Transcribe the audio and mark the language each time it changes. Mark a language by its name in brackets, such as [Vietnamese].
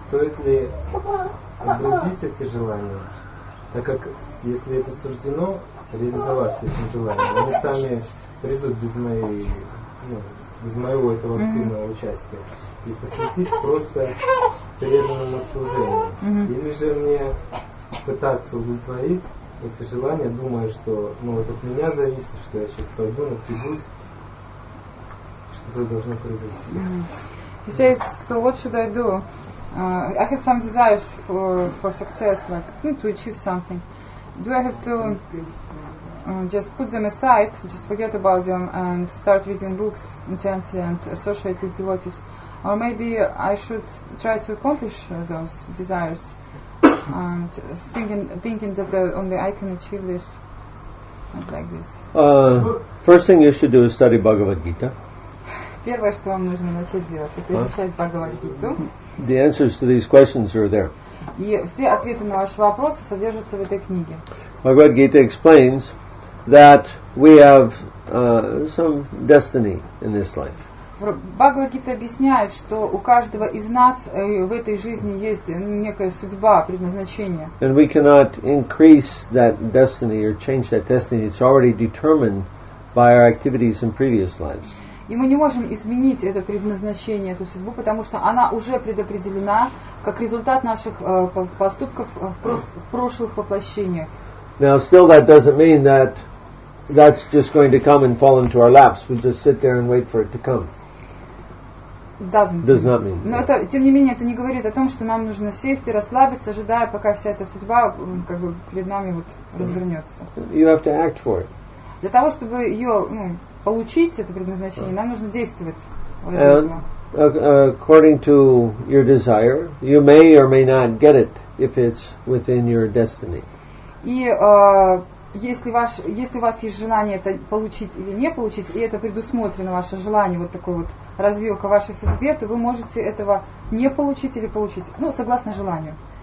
[Russian] Стоит ли обратить эти желания, так как если это суждено реализоваться этим желанием, они сами придут без моего этого активного участия, и посвятить просто преданному служению. Или же мне пытаться удовлетворить эти желания, думая, что вот от меня зависит, что я сейчас пойду, напрягусь, что-то должно произойти. [English] He says, so what should I do? I have some desires for success, like to achieve something. Do I have to just put them aside, just forget about them and start reading books intensely and associate with devotees? Or maybe I should try to accomplish those desires, thinking that only I can achieve this, like this. First thing you should do is study Bhagavad Gita. [Russian] Первое, что вам нужно начать делать, это изучать Бхагавад-гиту. [English] The answers to these questions are there. [Russian] И все ответы на ваши вопросы содержатся в этой книге. [English] Bhagavad Gita explains that we have some destiny in this life. [Russian] Бхагавад-гита объясняет, что у каждого из нас в этой жизни есть некая судьба, предназначение. [English] And we cannot increase that destiny or change that destiny. It's already determined by our activities in previous lives. [Russian] И мы не можем изменить это предназначение, эту судьбу, потому что она уже предопределена как результат наших поступков в прошлых воплощениях. [English] Now, still that doesn't mean that that's just going to come and fall into our laps. We just sit there and wait for it to come. Does not mean. [Russian] Но это, тем не менее, это не говорит о том, что нам нужно сесть и расслабиться, ожидая, пока вся эта судьба как бы перед нами развернется. [English] You have to act for it. [Russian] Для того, чтобы ее получить, это предназначение, нам нужно действовать. [English] And according to your desire, you may or may not get it if it's within your destiny. [Russian] И если у вас есть желание это получить или не получить, и это предусмотрено ваше желание, вот такой вот развилка вашей судьбе, то вы можете этого не получить или получить, согласно желанию.